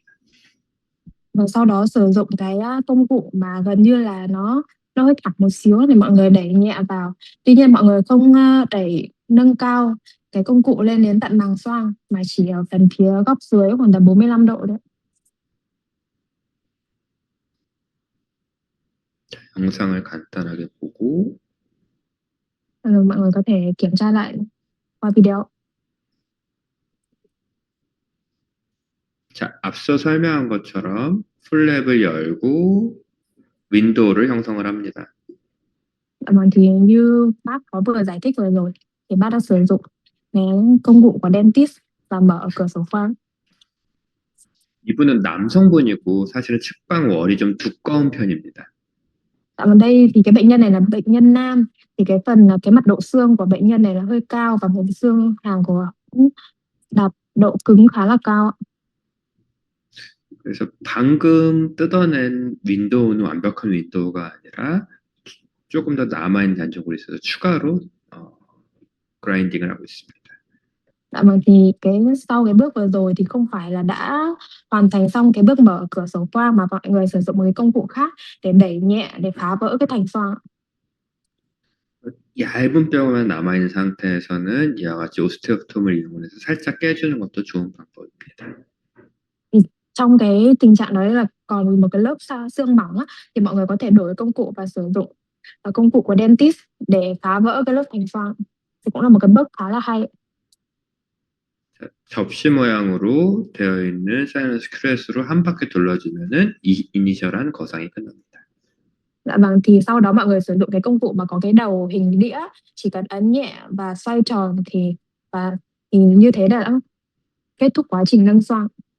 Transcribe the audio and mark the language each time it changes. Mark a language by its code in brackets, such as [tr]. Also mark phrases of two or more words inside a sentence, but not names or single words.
[vi] Và sau đó sử dụng cái công cụ mà gần như là nó hơi thẳng một xíu thì mọi người đẩy nhẹ vào. Tuy nhiên mọi người không đẩy nâng cao cái công cụ lên đến tận màng xoang mà chỉ ở phần phía góc dưới khoảng tầm 45 độ đấy. [ko] 영상을 간단하게 보고 [vi] Rồi mọi người có thể kiểm tra lại qua video. [ko] 자, 앞서 설명한 것처럼 플랩을 열고 윈도우를 형성을 합니다. [vi] Vâng, thì như bác có vừa giải thích vừa rồi thì bác đã sử dụng cái công cụ của dentist và mở cửa sổ khoang. [ko] 이분은 남성분이고 사실은 측방월이 좀 두꺼운 편입니다. [vi] Ở đây thì cái bệnh nhân này là bệnh nhân nam thì cái mặt độ xương của bệnh nhân này là hơi cao và vùng xương hàm của cũng đạt độ cứng khá là cao. [ko] 그래서 방금 뜯어낸 윈도우는 완벽한 윈도우가 아니라 조금 더 남아있는 단종으로 있어서 추가로 그라인딩을 하고 있습니다. [vi] Vâng, thì sau cái bước vừa rồi thì không phải là đã hoàn thành xong cái bước mở cửa sổ khoang mà mọi người sử dụng một cái công cụ khác để đẩy nhẹ để phá vỡ cái thành xoang. [ko] 얇은 뼈만 남아있는 상태에서는 이와 같이 오스테오톰을 이용해서 살짝 깨주는 것도 좋은 방법입니다. [vi] Thì trong cái tình trạng đấy là còn một cái lớp xương mỏng á, thì mọi người có thể đổi công cụ và sử dụng công cụ của dentist để phá vỡ cái lớp thành xoang. Thì cũng là một cái bước khá là hay. [ko] 자, 접시 모양으로 되어 있는 사이너스 큐렛으로 한 바퀴 돌려주면은 이니셜한 거상이 끝납니다. [vi] Dạ vâng, thì sau đó mọi người sử dụng cái công cụ mà có cái đầu hình đĩa, chỉ cần ấn nhẹ và xoay tròn thì như thế đã kết thúc quá trình nâng xoang.